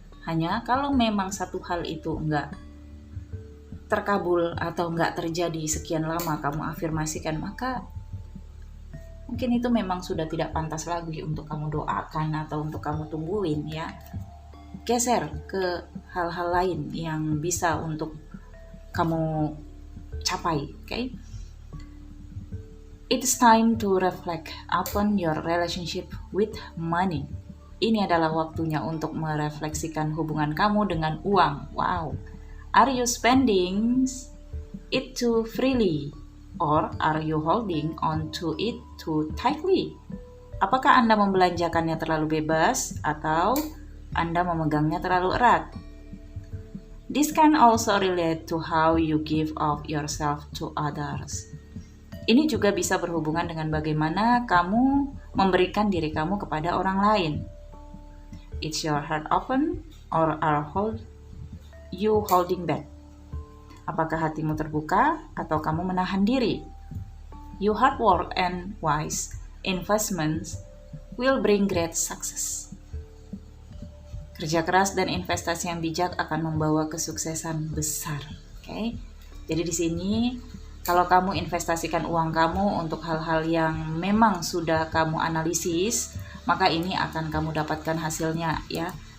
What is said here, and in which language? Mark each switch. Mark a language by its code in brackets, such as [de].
[id] Hanya kalau memang satu hal itu enggak terkabul atau enggak terjadi sekian lama kamu afirmasikan, maka mungkin itu memang sudah tidak pantas lagi untuk kamu doakan atau untuk kamu tungguin ya. Geser ke hal-hal lain yang bisa untuk kamu capai, okay? [en] It's time to reflect upon your relationship with money. [id] Ini adalah waktunya untuk merefleksikan hubungan kamu dengan uang. Wow. [en] Are you spending it too freely or are you holding on to it too tightly? [id] Apakah Anda membelanjakannya terlalu bebas atau Anda memegangnya terlalu erat? [en] This can also relate to how you give of yourself to others. [id] Ini juga bisa berhubungan dengan bagaimana kamu memberikan diri kamu kepada orang lain. [en] Is your heart open or are you holding back? [id] Apakah hatimu terbuka atau kamu menahan diri? [en] Your hard work and wise investments will bring great success. [id] Kerja keras dan investasi yang bijak akan membawa kesuksesan besar. Okay? Jadi di sini kalau kamu investasikan uang kamu untuk hal-hal yang memang sudah kamu analisis, maka ini akan kamu dapatkan hasilnya ya.